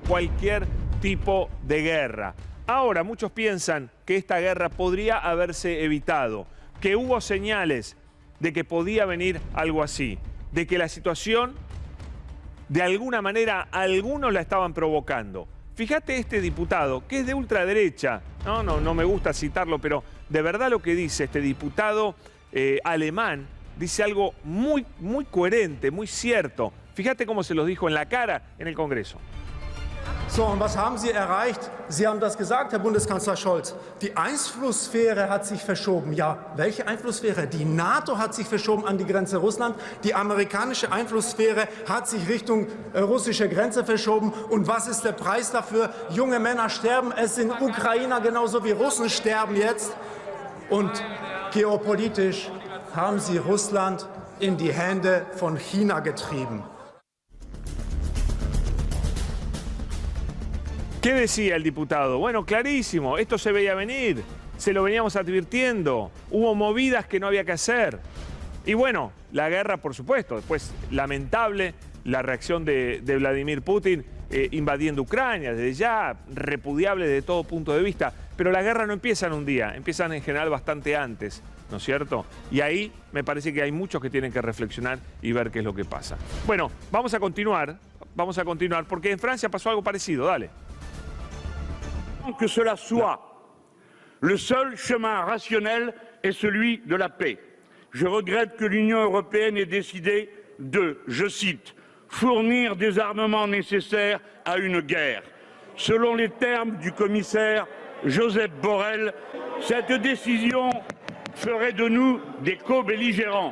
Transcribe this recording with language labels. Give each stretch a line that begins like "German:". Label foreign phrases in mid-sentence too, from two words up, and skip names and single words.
Spanish: Cualquier tipo de guerra. Ahora, muchos piensan que esta guerra podría haberse evitado, que hubo señales de que podía venir algo así, de que la situación, de alguna manera, algunos la estaban provocando. Fíjate este diputado, que es de ultraderecha, no me gusta citarlo, pero de verdad lo que dice este diputado alemán, dice algo muy coherente, muy cierto. Fíjate cómo se los dijo en la cara en el Congreso.
German: So, und was haben Sie erreicht? Sie haben das gesagt, Herr Bundeskanzler Scholz. Die Einflusssphäre hat sich verschoben. Ja, welche Einflusssphäre? Die NATO hat sich verschoben an die Grenze Russland. Die amerikanische Einflusssphäre hat sich Richtung russische Grenze verschoben. Und was ist der Preis dafür? Junge Männer sterben. Es sind Ukrainer genauso wie Russen sterben jetzt. Und geopolitisch haben Sie Russland in die Hände von China getrieben.
Spanish: ¿Qué decía el diputado? Bueno, clarísimo, esto se veía venir, se lo veníamos advirtiendo, hubo movidas que no había que hacer. Y bueno, la guerra, por supuesto, después lamentable la reacción de Vladimir Putin invadiendo Ucrania, desde ya repudiable desde todo punto de vista, pero la guerra no empieza en un día, empiezan en general bastante antes, ¿no es cierto? Y ahí me parece que hay muchos que tienen que reflexionar y ver qué es lo que pasa. Bueno, vamos a continuar, porque en Francia pasó algo parecido, dale.
French: Que cela soit, le seul chemin rationnel est celui de la paix. Je regrette que l'Union européenne ait décidé de, je cite, fournir des armements nécessaires à une guerre. Selon les termes du commissaire Josep Borrell, cette décision ferait de nous des co-belligérants.